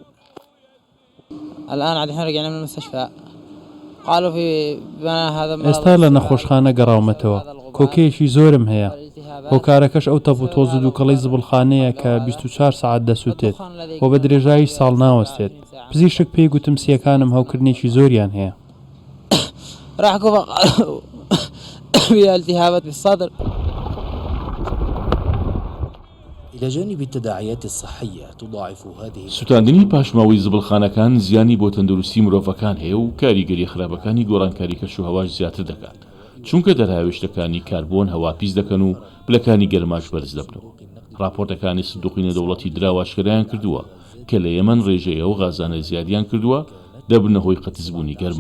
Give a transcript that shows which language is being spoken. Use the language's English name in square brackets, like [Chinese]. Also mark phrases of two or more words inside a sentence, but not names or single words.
[Central Kurdish] ئێستا لە نەخۆشخانە گەڕاومەتەوە، کۆکەیەکی زۆرم هەیە. هۆکارەکەش ئەو تەپ و تۆز و دووکەڵەی زبڵخانەیە کە 24 سەعات دەسووتێت و بە درێژایی ساڵ ناوەستێت. پزیشک پێی گوتم سیەکانم هەوکردنێکی زۆریان هەیە. [Arabic] إلى جانب التداعيات الصحية تضاعف هذه [Central Kurdish] سوتاندنی پاشماوەی زبڵخانەکان زیانی بۆ تەندروستی مرۆڤەکان هەیە و کاریگەری خراپەکانی گۆڕانکاری کەش و هەواش زیاتر دەکات، چونکە دەرهاوێشتەکانی کاربۆن هەواپیس دەکەن و پلەکانی گەرماش بەرز دەبنەوە. راپۆرتەکانی سندوقی نێودەوڵەتی دراواشکرایان کردووە کە لە یەمەن ڕێژەیە و غازانە زیادیان کردووە دەبنە هۆی قەتیزبوونی گەرمە.